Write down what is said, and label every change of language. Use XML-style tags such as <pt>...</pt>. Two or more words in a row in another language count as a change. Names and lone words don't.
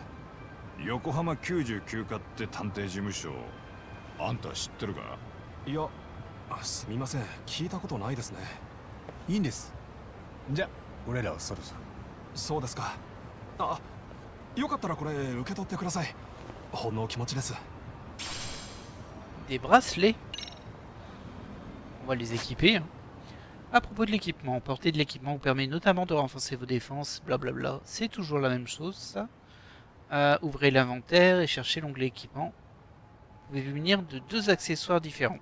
<ja>横浜99課って探偵事務所、あんた知ってるか？いや、すみません、聞いたことないですね。いいんです。じゃあ俺らはそろそろ。そうですか。あ、よかったらこれ受け取ってください。ほんの気持ちです。</ja> <fr>Des bracelets. On va les équiper. Hein. À propos de l'équipement, porter de l'équipement vous permet notamment de renforcer vos défenses, blablabla. C'est toujours la même chose, ça. Ouvrez l'inventaire et cherchez l'onglet équipement. Vous pouvez munir de 2 accessoires différents.</fr>